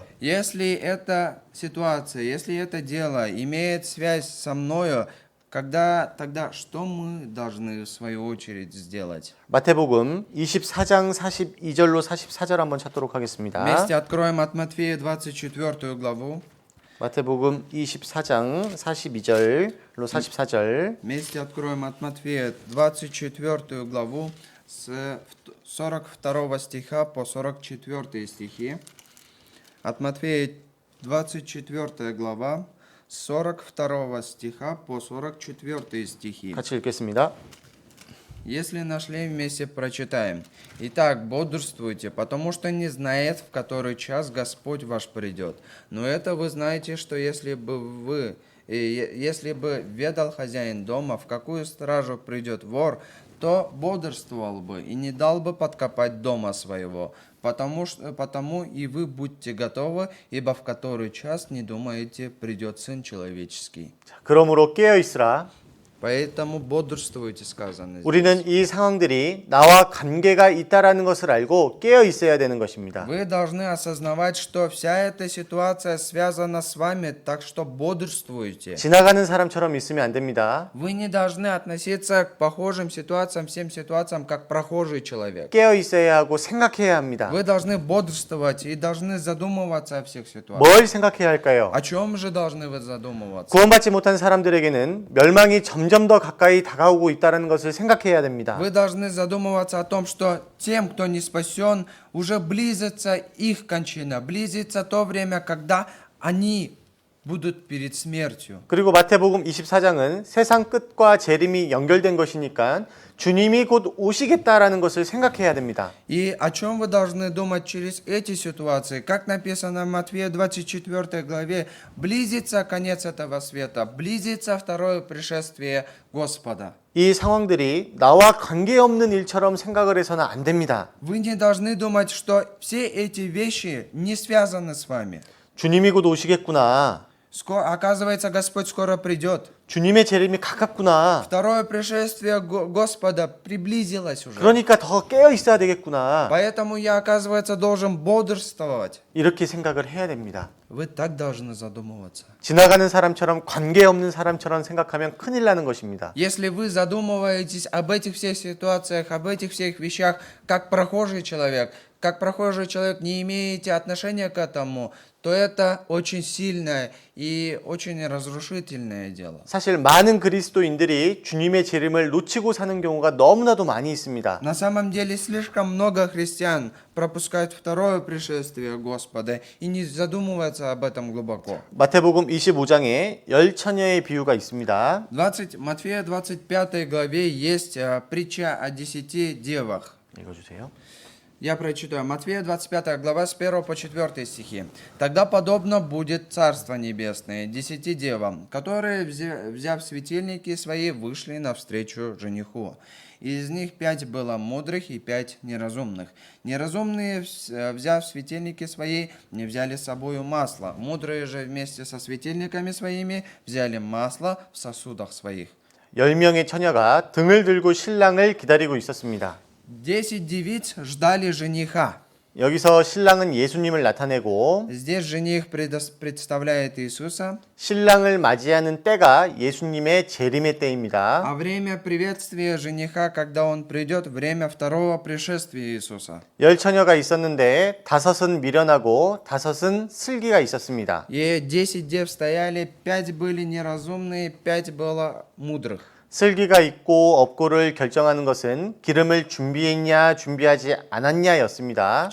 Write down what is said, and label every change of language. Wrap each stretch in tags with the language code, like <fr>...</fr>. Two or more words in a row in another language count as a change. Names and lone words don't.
<ru>Если эта ситуация, если это дело имеет связь со мною, тогда что мы должны в свою очередь сделать?</ru> <ko>마태복음 24장 42절로 44절 한번 찾도록 하겠습니다.</ko> <ru>Вместе откроем от Матфея 24 главу.</ru> <ko>마태복음 24장 42절로 44절.</ko> <ru>Вместе откроем от Матфея 24 главу с 42 стиха по 44 стихи. От Матфея 24 глава с 42 стиха по 44 стихи.</ru> <ko>같이 읽겠습니다.</ko> <ru>Если нашли, вместе прочитаем. Итак, бодрствуйте, потому что не знает, в который час Господь ваш придет. Но это вы знаете, что если бы ведал хозяин дома, в какую стражу придет вор, то бодрствовал бы и не дал бы подкопать дома своего. Потому и вы будьте готовы, ибо в который час, не думаете, придет Сын Человеческий.</ru> <ko>그러므로 깨어 있으라.</ko> <ru>Поэтому бодрствуйте, сказано здесь.</ru> <ko>우리는 이 상황들이 나와 관계가 있다라는 것을 알고 깨어 있어야 되는 것입니다.</ko> <ru>Вы должны осознавать, что вся эта ситуация связана с вами, так что бодрствуйте.</ru> <ko>지나가는 사람처럼 있으면 안 됩니다.</ko> <ru>Вы не должны относиться к похожим ситуациям, всем ситуациям, как прохожий человек.</ru> <ko>깨어 있어야 하고 생각해야 합니다.</ko> <ru>Вы должны бодрствовать и должны задумываться о всех ситуациях.</ru> <ko>뭘 생각해야 할까요?</ko> <ru>О чем же должны вы задумываться?</ru> <ko>구원받지 못한 사람들에게는 멸망이 점점 더 가까이 다가오고 있다는 것을 생각해야 됩니다.</ko> <ru>Вы должны задумываться о том, что тем, кто не спасен, уже близится их кончина, близится то время, когда они будут перед смертью.</ru> <ko>그리고 마태복음 24장은 세상 끝과 재림이 연결된 것이니까 주님이 곧 오시겠다라는 것을 생각해야 됩니다.</ko> <ru>И о чем вы должны думать через эти ситуации? Как написано в Матфея 24 главе, близится конец этого света, близится второе пришествие Господа.</ru> <ko>이 상황들이 나와 관계없는 일처럼 생각을 해서는 안 됩니다.</ko> <ru>Вы не должны думать, что все эти вещи не связаны с вами.</ru> <ko>주님이 곧 오시겠구나.</ko> <ru>Оказывается, Господь скоро придет.</ru> <ko>주님의 재림이 가깝구나.</ko> <ru>Второе пришествие Господа приблизилось уже.</ru> <ko>그러니까 더 깨어 있어야 되겠구나.</ko> <ru>Поэтому я, оказывается, должен бодрствовать.</ru> <ko>이렇게 생각을 해야 됩니다.</ko> <ru>Вы так должны задумываться.</ru> <ko>지나가는 사람처럼 관계없는 사람처럼 생각하면 큰일 나는 것입니다.</ko> <ru>Если вы задумываетесь об этих всех ситуациях, об этих всех вещах, как прохожий человек, не имеете отношения к этому, то это очень сильное и очень разрушительное дело.</ru> <ko>사실 많은 그리스도인들이 주님의 재림을 놓치고 사는 경우가 너무나도 많이 있습니다.</ko> <ru>На самом деле слишком много христиан пропускают второе пришествие Господа и не задумываются об этом глубоко.</ru> <ko>마태복음 25장에 열 처녀의 비유가 있습니다.</ko> <ru>Матфея 25 главе есть притча о 10 девах.</ru> <ko>읽어주세요.</ko> <ru>Я прочитаю. Матфея 25 глава с 1 по 4 стихи. «Тогда подобно будет Царство Небесное 10 девам, которые, взяв светильники свои, вышли навстречу жениху. Из них 5 было мудрых и 5 неразумных. Неразумные, взяв светильники свои, не взяли с собою масло. Мудрые же вместе со светильниками своими взяли масло в сосудах своих».</ru> <ko>10명의 처녀가 등을 들고 신랑을 기다리고 있었습니다.</ko> <ru>10 девиц ждали жениха.</ru> <ko>여기서 신랑은 예수님을 나타내고</ko> <ru>Здесь жених представляет Иисуса,</ru> <ko>신랑을 맞이하는 때가 예수님의 재림의 때입니다.</ko> <ru>а время приветствия жениха, когда он придет, время второго пришествия Иисуса.</ru> <ko>열 처녀가 있었는데 5은 미련하고 5은 슬기가 있었습니다.</ko> <ru>И 10 дев стояли, 5 были неразумные, 5 было мудрых.</ru> <ko>슬기가 있고 없고를 결정하는 것은 기름을 준비했냐 준비하지 않았냐였습니다.</ko>